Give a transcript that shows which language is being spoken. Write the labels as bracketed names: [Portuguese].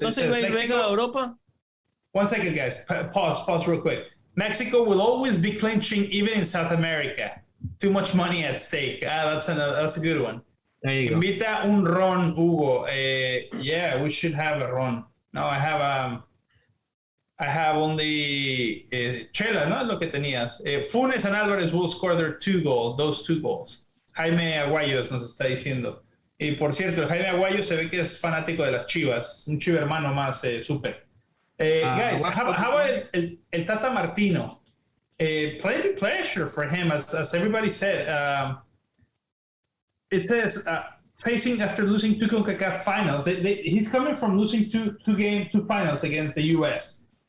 [Spanish] No se venga a Europa. [English] 1 second, guys. Pause real quick. Mexico will always be clinching, even in South America. Too much money at stake. That's a good one. There you go. [Spanish] Invita un ron, Hugo. [English] Yeah, we should have a ron. [Spanish] No, [English] I have only [Spanish] Chela, no es lo que tenías. [English] Funes and Álvarez will score those two goals. [Spanish] Jaime Aguayo nos está diciendo. Y por cierto, Jaime Aguayo se ve que es fanático de las Chivas, un chivo hermano más súper. [English] Guys, how about el Tata Martino? Plenty pressure for him, as everybody said. It says facing after losing 2 CONCACAF finals. He's coming from losing two finals against the U.S.